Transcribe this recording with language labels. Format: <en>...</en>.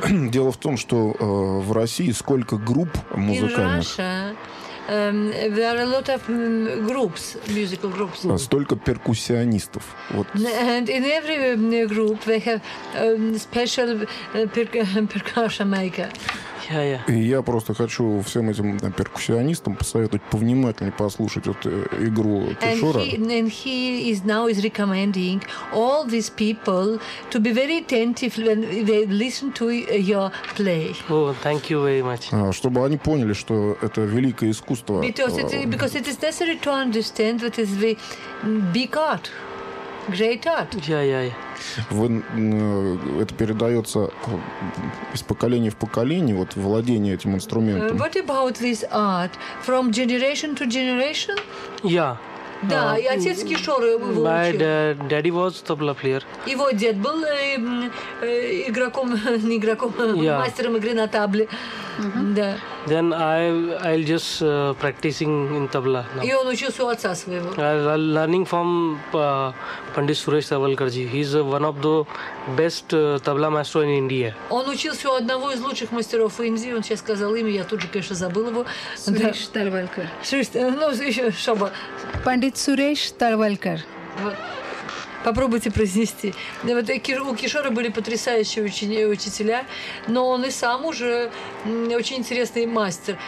<ru>Дело в том, что в России сколько групп музыкальных?</ru> <en>There are a lot of groups, musical groups.</en> <ru>Столько перкуссионистов. Вот.</ru> <en>And in every group they have special percussion maker.</en> <ru>Я просто хочу всем этим перкуссионистам посоветовать повнимательнее послушать вот игру Кишора.</ru> <en>And he is now is recommending all these people to be very attentive when they listen to your play. Oh, thank you very much.</en> <ru>Чтобы они поняли, что это великое искусство.</ru> <en>Because it is necessary to understand that is the big art. Great art.</en> <ru>Это передается из поколения в поколение, вот владение этим инструментом.</ru> <en>What about this art from generation to generation? Yeah.</en> <ru>Да, и отец Кишора его выучил.</ru> <en>My daddy was tabla player.</en> <ru>Его дед был игроком, не игроком, yeah. Мастером игры на табле. Да.</ru> <en>Then I'll just practicing in tabla.</en> <ru>И он учился у отца своего.</ru> <en>Learning from Pandit Suresh Savalkarji. He's one of the best tabla master in India.</en> <ru>Он учился у одного из лучших мастеров Индии. Он сейчас сказал имя, я тут же, конечно, забыл его.</ru> <en>Suresh Talwalkar. Pandit Suresh Talwalkar.</en> <ru>Попробуйте произнести. Вот у Кишора были потрясающие учителя, но он и сам уже очень интересный мастер.</ru>